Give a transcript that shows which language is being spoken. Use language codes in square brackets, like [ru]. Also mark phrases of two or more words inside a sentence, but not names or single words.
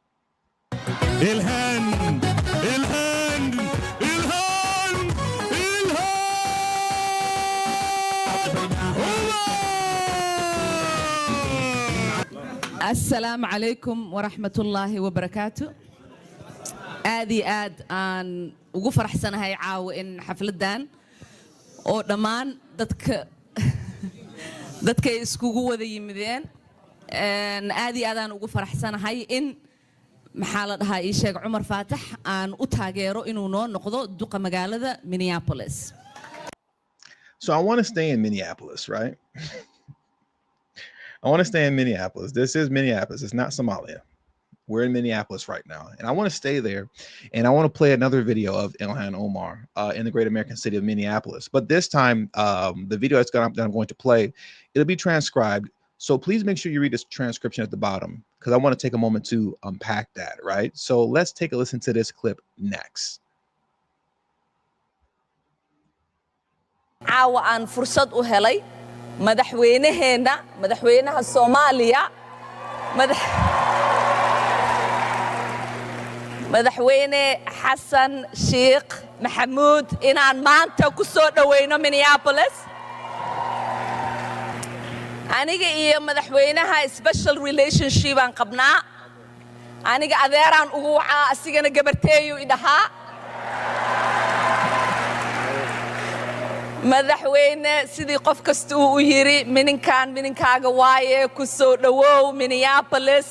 [ar] Ilhan, Ilhan, Ilhan, Ilhan. السلام عليكم ورحمة الله وبركاته. [so] آدي aan ugu faraxsanahay caawa in xafladan oo dhammaan dadka iskugu wada yimideen aadi aan ugu faraxsanahay in maxaa la dhahaa ii sheeg Umar Faatax aan u taageero inuu noo noqdo duqa magaalada Minneapolis. [en] So I want to stay in Minneapolis, right? I want to stay in Minneapolis. This is Minneapolis. It's not Somalia. We're in Minneapolis right now. And I want to stay there. And I want to play another video of Ilhan Omar in the great American city of Minneapolis. But this time, the video that I'm going to play, it'll be transcribed. So please make sure you read this transcription at the bottom, because I want to take a moment to unpack that, right? So let's take a listen to this clip next. [so] caawa aan fursad u helay madaxweynaha Soomaaliya madaxweyne Xasan Sheikh Maxamuud inaan maanta ku soo dhaweyno Minneapolis. aniga iyo madaxweynaha [en] special relationship [so] aan qabnaa. aniga adeeraan ugu wacaa, asigana gabarteeyu idhahaa. madaxweyne sidii qof kasta uu u yiri mininkaaga waaye ku soo dhawow Minneapolis.